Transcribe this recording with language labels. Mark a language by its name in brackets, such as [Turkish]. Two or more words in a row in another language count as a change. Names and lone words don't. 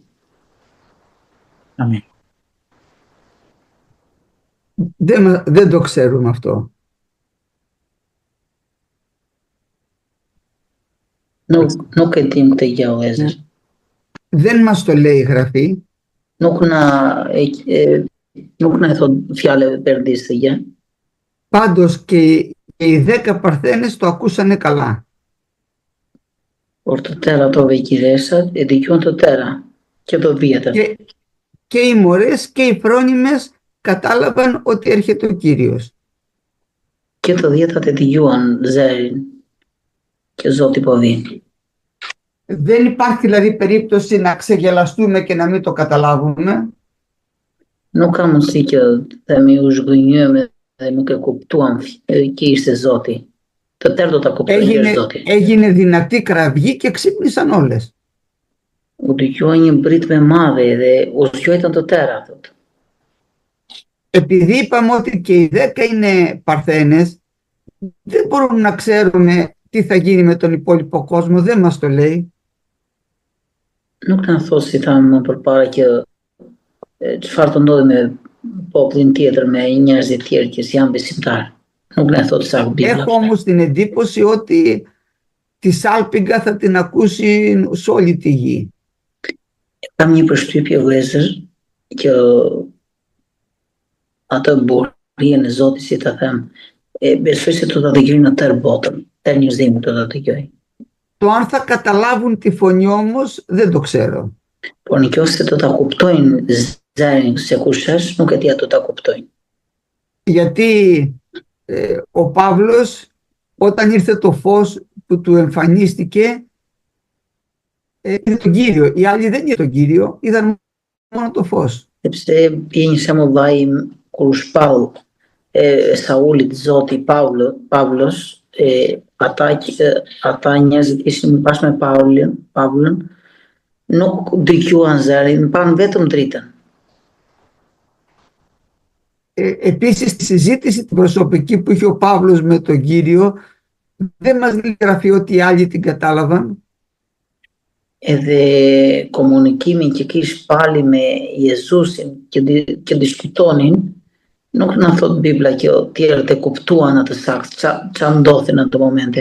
[Albanian] Amin. [Greek] Δεν το ξέρουμε αυτό. [Albanian] Nuk e dim këtë gjë, o vëllezër. [Greek] Δεν μας το λέει η Γραφή. [Albanian] Nuk na e thot fjalë e Perëndisë këtë gjë. [Greek] Πάντως και οι 10 παρθένες το ακούσανε καλά. [Albanian] Por të tëra ato vegjiresat e dëgjuan të tëra [Greek] και το [Albanian] vjetër. [Greek] Και οι μωρές και οι φρόνιμες κατάλαβαν ότι έρχεται ο Κύριος. [Albanian] Και të dhjetat e dëgjuan zërin që Zoti po vjen. [Greek] Δεν υπάρχει δηλαδή περίπτωση να ξεγελαστούμε και να μην το καταλάβουμε. [Albanian] Nuk ka mundësi që themi u zhgënjyem dhe nuk e kuptuam që ishte Zoti. Të tërë do ta kuptojnë që është Zoti. [Greek] Έγινε δυνατή κραυγή και ξύπνησαν όλες. [Albanian] U dëgjua një britje e madhe dhe u zgjuajtën të tëra, thotë. [Greek] Επειδή είπαμε ότι και οι 10 είναι παρθένες, δεν μπορούμε να ξέρουμε τι θα γίνει με τον υπόλοιπο κόσμο, δεν μας το λέει. [Albanian] Nuk na thos si thamë më përpara që çfarë të ndodhi me popullin tjetër, me njerëzit tjerë që janë besimtarë. Nuk na thot sa Bibla. [Greek] Έχω όμως την εντύπωση ότι τη σάλπιγγα θα την ακούσει σε όλη τη γη. [Albanian] Kam një përshtypje vëllezër që atë burrien e Zotit, si ta them, besoj se do ta dëgjojnë në tërë botën, tërë njerëzimi do ta dëgjojë. [Greek] Το αν θα καταλάβουν τη φωνή όμως δεν το ξέρω. [Albanian] Por nëse do ta kuptojnë zërin se kush është, nuk e di ato ta kuptojnë. [Greek] Γιατί ο Παύλος όταν ήρθε το φως που του εμφανίστηκε είδε τον Κύριο. Οι άλλοι δεν είδαν τον Κύριο, είδαν μόνο το φως. [Albanian] Sepse bie një shembull vllai kur u shpall Saulit Zoti Pavlos, ata njerëzit ishin bashkë me Pavlin, nuk dëgjuan zërin, pan vetëm dritën. [Greek] Επίσης στη συζήτηση την προσωπική που είχε ο Παύλος με τον Κύριο δεν μας λέει η Γραφή ότι οι άλλοι την κατάλαβαν. [Albanian] Edhe komunikimin që kish Pali me Jezusin që diskutonin, nuk na thot Bibla që tjerët e kuptuan atë sakt, ç'a ndodhi në atë momente.